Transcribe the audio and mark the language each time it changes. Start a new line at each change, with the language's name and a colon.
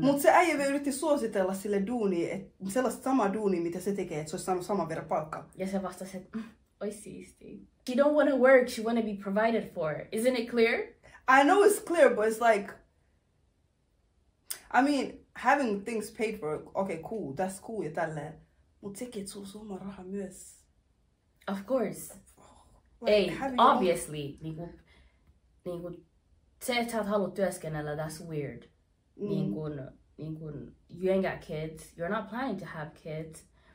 Finnish: Mutta se äijä vielä yritti suositella sille duunia, sellaista samaa duunia, mitä se tekee, että se olisi saanut saman verran palkkaa. Ja se vastasi, että ois siistiä.
English: She don't want to work, she want to be provided for. Isn't it clear? I know it's clear, but it's like... I mean, having things paid for, okay, cool, that's cool
Finnish: ja tälleen. Mutta sekin, että sulla on oma raha myös.
English: Of course. Like, Ei, obviously.
Finnish: Niinku, se, että sä et halua työskennellä,
English: that's weird. Niin kun, you ain't got kids, you're not planning to have kids.